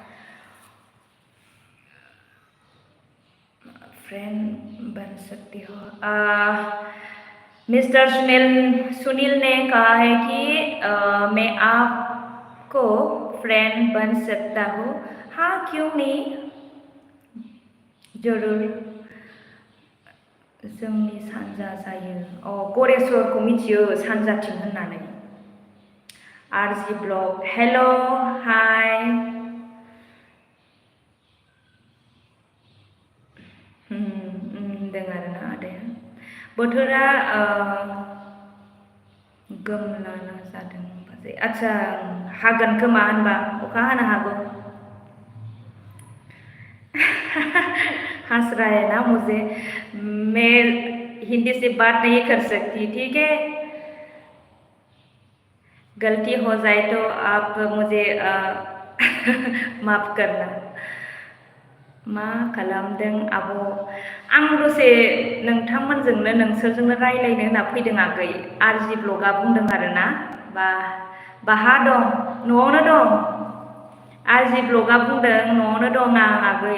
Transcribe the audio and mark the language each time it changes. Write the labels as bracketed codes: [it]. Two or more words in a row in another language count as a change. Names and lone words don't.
[hi] फ्रेंड बन सकती हो? मिस्टर सुनील ने कहा है कि मैं आपको फ्रेंड बन सकता हूँ। हाँ क्यों नहीं, जरूर। [brx] जोंनि सानजा जायो। गरेस्वरखौ मिथियो सानजाथिं होननानै। [en] आरजी ब्लग, hello hi. [brx] होनदों आरोना आदाया, बोथोरा गोमलाना जादों। आच्छा, हागोन खोमा होनबा, अखा हानो हागौ। [hi] हंस रहा है ना मुझे, मैं हिंदी से बात नहीं कर सकती, ठीक है? गलती हो जाए तो आप मुझे माफ करना। [brx] मा खालामदों आब'? आं दसे नोंथांमोनजोंनो नोंसोरजोंनो रायलायनो होनना फैदों आगै। आरजी ब्लगआ बुंदों आरोना, बाहा दं? न'आवनो दं। आरजी ब्लगआ बुंदों न'आवनो दं आं आगै।